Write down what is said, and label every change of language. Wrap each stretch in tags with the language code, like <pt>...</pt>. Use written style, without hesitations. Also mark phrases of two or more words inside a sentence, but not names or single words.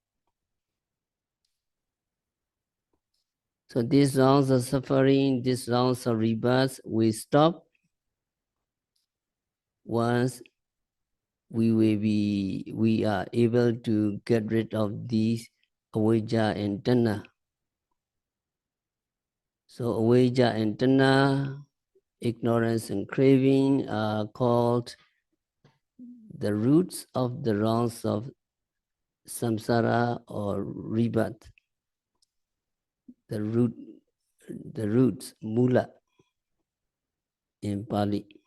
<en>So these rounds of suffering, these rounds of rebirth, we stop once we are able to get rid of these avijja and tanha. So avijja and tanha, ignorance and craving, are called the roots of the rounds of samsara or rebirth. The roots, mula in Pali.</en>